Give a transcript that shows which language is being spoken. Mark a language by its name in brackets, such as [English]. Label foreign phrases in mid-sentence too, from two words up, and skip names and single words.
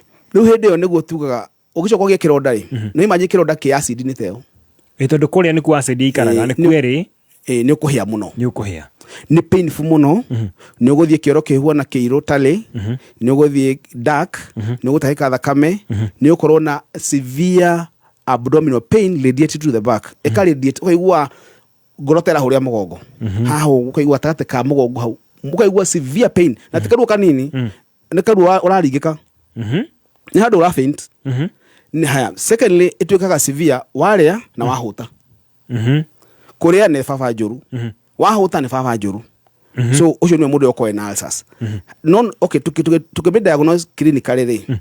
[Kikuyu] Rĩu hĩndĩ ĩyo nĩguo tugaga ũgicoka ũgĩe kĩronda rĩ. Nĩ imagine kĩronda kĩa acid nĩ teo. Tondu kũrĩa nĩ ku acid ikaraga nĩ kweri. Nĩ ũkũhĩa mũno. Nĩ ũkũhĩa. Nĩ painful mũno. Nĩ ũgũthiĩ kĩoro kĩhuana kĩirũ tali. Nĩ ũgũthiĩ dark. Nĩ ũgũtahĩka thakame. Nĩ ũkorwo na [English] severe abdominal pain radiated to the back. [Kikuyu] Eka radiate ũkaigua ngorotera hũrĩa mũgongo. Haha ũkaigua gatagatĩ ka mũgongo hau. Ũkaigua [English] severe pain. [Kikuyu] Na ti karuo kanini. Nĩ karuo ũraringĩka. Nĩ handũ ũra faint. Haya. Secondly, ituĩkaga severe warĩa na wahuta. Kũrĩa nĩ baba njũru. Wahuta nĩ baba njũru. So ucio nĩ mũndũ ũkoe na ulcers. Non okay tukĩbe [English] diagnose clinically [Kikuyu] rĩ.